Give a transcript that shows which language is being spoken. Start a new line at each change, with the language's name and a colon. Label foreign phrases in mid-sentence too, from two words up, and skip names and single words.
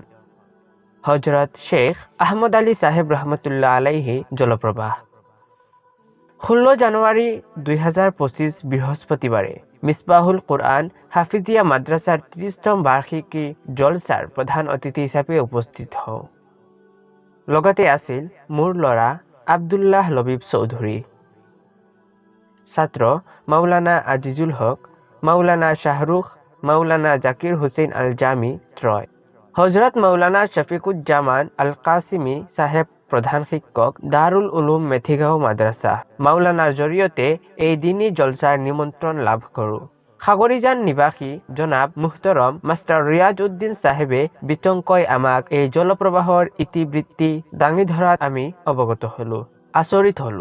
Assamese: হজৰত শ্বেখ আহমদ আলী চাহেব
Arabic: رحمة الله عليه
Assamese: জলপ্ৰপাত 16 জানুৱাৰী 2025 বৃহস্পতিবাৰে মিছবাহুল কুৰআন হাফিজিয়া মাদ্ৰাছাৰ 30তম বাৰ্ষিকী জলছাৰ প্ৰধান অতিথি হিচাপে উপস্থিত হওঁ। লগতে আছিল মোৰ ল'ৰা আব্দুল্লাহ লবিব চৌধুৰী, ছাত্ৰ মাওলানা আজিজুল হক, মাওলানা শ্বাহৰুখ, মাওলানা জাকিৰ হুছেইন আল জামি ত্ৰয়, হজৰত মাওলানা শফিকুজ্জামান আল কাছিমি চাহেব প্ৰধান শিক্ষক, দাৰুল উলুম মেথিগাঁও মাদ্ৰাছা মাওলানাৰ জৰিয়তে এই দিনী জলছাৰ নিমন্ত্ৰণ লাভ কৰোঁ। সাগৰীজান নিবাসী জনাব মুহতৰম মাষ্টাৰ ৰিয়াজ উদ্দিন চাহেবে বিতংকৈ আমাক এই জলপ্ৰবাহৰ ইতিবৃত্তি দাঙি ধৰাত আমি অৱগত হলো, আচৰিত হলো।